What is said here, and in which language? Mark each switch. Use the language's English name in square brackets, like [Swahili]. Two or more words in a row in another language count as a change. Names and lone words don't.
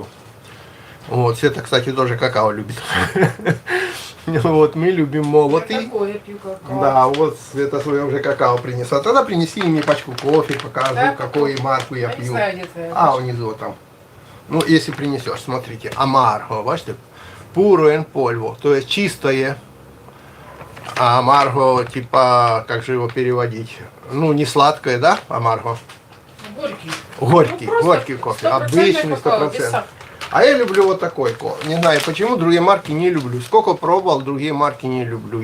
[Russian] Вот, Света, кстати, тоже какао любит. Вот, мы любим молотый. Какое я пью какао. Да, вот Света свое уже какао принесла. Тогда принеси мне пачку кофе, покажу, Да, какую марку я не пью. знаю, где твоя. А, внизу там. Ну, если принесешь, смотрите, амарго, бачите? [Spanish] Puro en polvo, [Russian] то есть чистое. А амарго, типа, как же его переводить? Ну, не сладкое, да, амарго? Горький. Горький, Ну, просто горький кофе, 100% обычный какао, без 100%. сахара. А я люблю вот такой кофе. Не знаю почему, другие марки не люблю. Сколько пробовал, другие марки не люблю.